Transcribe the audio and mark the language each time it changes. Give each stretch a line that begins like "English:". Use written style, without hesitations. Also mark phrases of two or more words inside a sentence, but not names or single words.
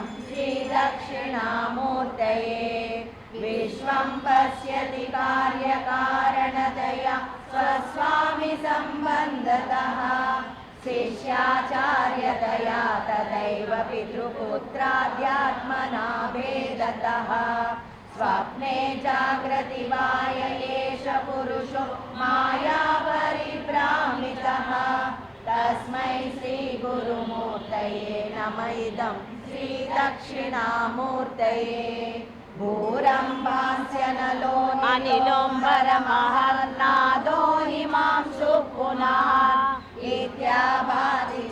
Sanskrit: శ్రీ దక్షిణామూర్తయే విశ్వం పశ్యతి కార్యకారణతయా స్వస్వామి సంబంధతః శిష్యాచార్యతయా తథైవ పితృపుత్రాధ్యాత్మనా భేదతః స్వప్నే జాగ్రతి వాయ ఏష పురుషో మాయా పరిభ్రామితః तस्मै श्रीगुरुमूर्तये नम इदं श्रीदक्षिणामूर्तये भूरम्भास्यनलो अनिलोम्बरमहर्नादो हिमांशु पुनः इत्याभाति